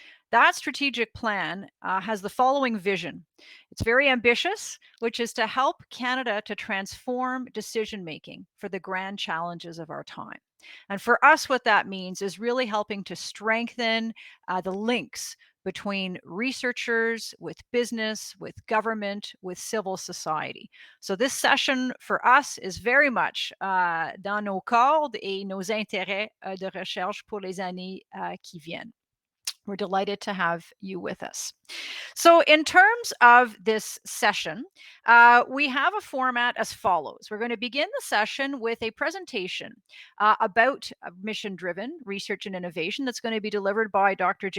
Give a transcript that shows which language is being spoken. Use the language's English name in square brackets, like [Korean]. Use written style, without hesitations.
[English] That strategic plan has the following vision. It's very ambitious, which is to help Canada to transform decision-making for the grand challenges of our time. And for us, what that means is really helping to strengthen the links between researchers, with business, with government, with civil society. So this session for us is very much [French] dans nos cordes et nos intérêts de recherche pour les années qui viennent. [English] We're delighted to have you with us. So in terms of this session, we have a format as follows. We're going to begin the session with a presentation about mission-driven research and innovation that's going to be delivered by Dr.